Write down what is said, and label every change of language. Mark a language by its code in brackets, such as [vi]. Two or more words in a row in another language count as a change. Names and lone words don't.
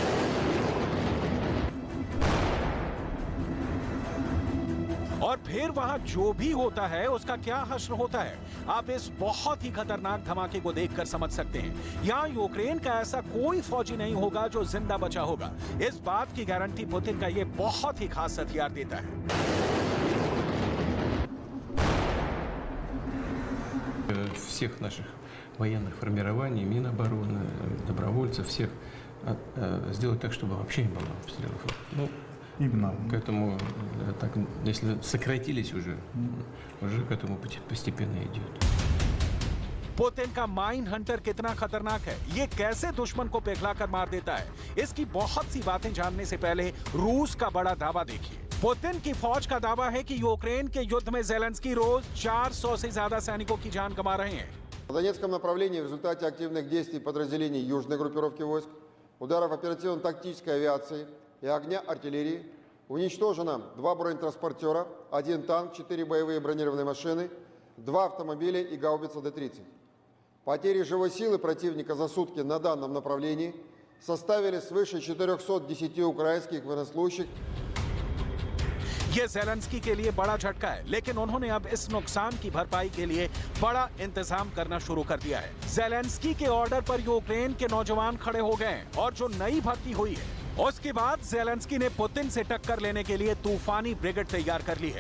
[hi] और फिर वहां जो भी होता है उसका क्या हश्र होता है, आप इस बहुत ही खतरनाक धमाके को देखकर समझ सकते हैं। यहाँ यूक्रेन का ऐसा कोई फौजी नहीं होगा जो जिंदा बचा होगा। इस बात की गारंटी पुतिन का ये बहुत ही खास हथियार देता है। [ru] Всех наших военных формирований, Минобороны, добровольцев, всех сделать так, чтобы вообще не было обстрелов. Ну, именно к этому, так, если сократились уже к этому постепенно идет. [hi] पुतिन का [en] mine hunter [hi] कितना खतरनाक है, ये कैसे दुश्मन को पिघला कर मार देता है, इसकी बहुत सी बातें जानने से पहले रूस का बड़ा दावा देखिए। पुतिन की फौज का दावा है कि यूक्रेन के युद्ध में ज़ेलेंस्की रोज 400 से ज्यादा सैनिकों की जान गंवा रहे हैं। [ru] В Донецком направлении в результате активных действий подразделений южной группировки войск, ударов оперативно-тактической авиации и огня артиллерии уничтожено 2 бронетранспортера, 1 танк, 4 боевые бронированные машины, 2 автомобиля и гаубица Д-30. Потери живой силы противника за сутки на данном направлении составили свыше 410 украинских военнослужащих. [hi] ये ज़ेलेंस्की के लिए बड़ा झटका है, लेकिन उन्होंने अब इस नुकसान की भरपाई के लिए बड़ा इंतजाम करना शुरू कर दिया है। ज़ेलेंस्की के ऑर्डर पर यूक्रेन के नौजवान खड़े हो गए हैं और जो नई भर्ती हुई है, उसके बाद ज़ेलेंस्की ने पुतिन से टक्कर लेने के लिए तूफानी ब्रिगेड तैयार कर ली है।